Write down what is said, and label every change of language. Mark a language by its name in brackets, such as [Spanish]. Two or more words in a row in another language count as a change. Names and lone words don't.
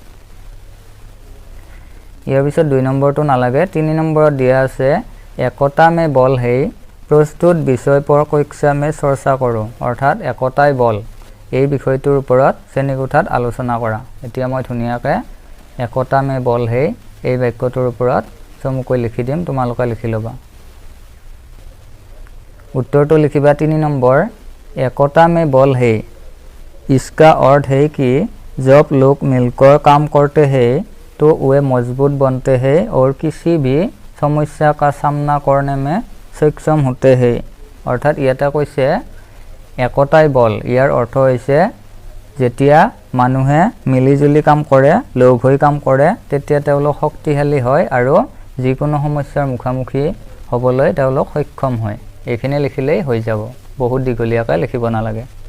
[Assamese] ইয়াৰ পিছত 2 নম্বৰটো নালাগে 3 নম্বৰত দিয়া আছে [Hindi] एकता में बल है प्रस्तुत विषय पर कक्षा में चर्चा करो [Assamese] অৰ্থাৎ একতাই বল এই বিষয়টোৰ ওপৰত শ্ৰেণীকোঠাত আলোচনা কৰা এতিয়া মই ধুনিয়াকৈ [Hindi] एकता में बल है [Assamese] এই বাক্যটোৰ ওপৰত চমুকৈ লিখি দিম তোমালোকে লিখি লবা उत्तरটো লিখিবা 3 নম্বৰ [Hindi] एकता में बल है इसका अर्थ है कि जब लोग मिलकर काम करते हैं तो वे मजबूत बनते हैं और किसी भी समस्या का सामना करने में सक्षम होते हैं अर्थात [Assamese] ইয়াতে কৈছে একতাই বল ইয়াৰ অৰ্থ হৈছে যেতিয়া মানুহে মিলিজুলি কাম কৰে লগ হৈ কাম কৰে তেতিয়া তেওঁলোক শক্তিশালী হয় আৰু যিকোনো সমস্যাৰ মুখামুখি হ'বলৈ তেওঁলোক সক্ষম হয় এইখিনি লিখিলেই হৈ যাব বহুত দীঘলীয়াকৈ লিখিব নালাগে